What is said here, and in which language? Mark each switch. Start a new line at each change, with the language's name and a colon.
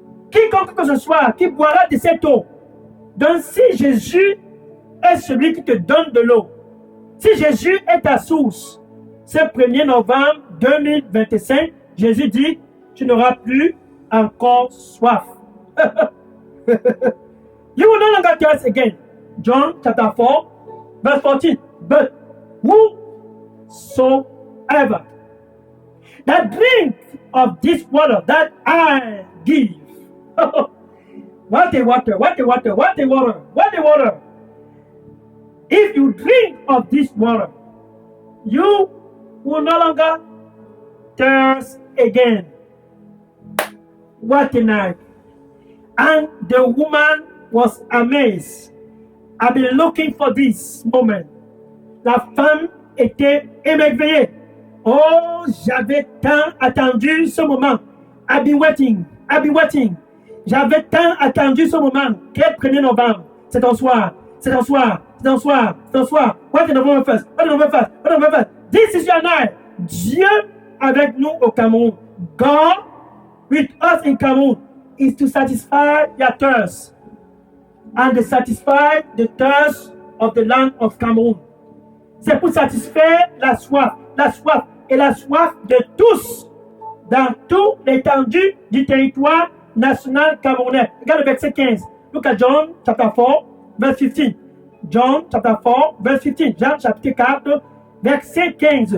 French: Quiconque que ce soit qui boira de cette eau. Donc si Jésus est celui qui te donne de l'eau, si Jésus est ta source, ce 1er novembre 2025, Jésus dit, tu n'auras plus encore soif.
English: You will no longer thirst again. John chapter 4, verse 14. But whosoever that drink of this water that I give. What a water, what a water, what a water, what a water. If you drink of this water, you will no longer thirst again. What a night. And the woman was amazed. I've been looking for this moment.
French: La femme était émerveillée. Oh, j'avais tant attendu ce moment.
English: I've been waiting. I've been waiting.
French: J'avais tant attendu ce moment. Quel 1er novembre? C'est ton soir.
English: C'est ton soir. C'est ton soir. C'est ton soir. What is November 1st? What is November 1st? What is November 1st? This is your night.
French: Dieu avec nous au Cameroun.
English: God with us in Cameroon is to satisfy your thirst and to satisfy the thirst of the land of Cameroon.
French: C'est pour satisfaire la soif et la soif de tous dans toute l'étendue du territoire national camerounais. Regarde le verset 15.
English: Look at John chapter 4, verse 15. John chapter 4, verse 15.
French: Jean chapitre 4, verset 15.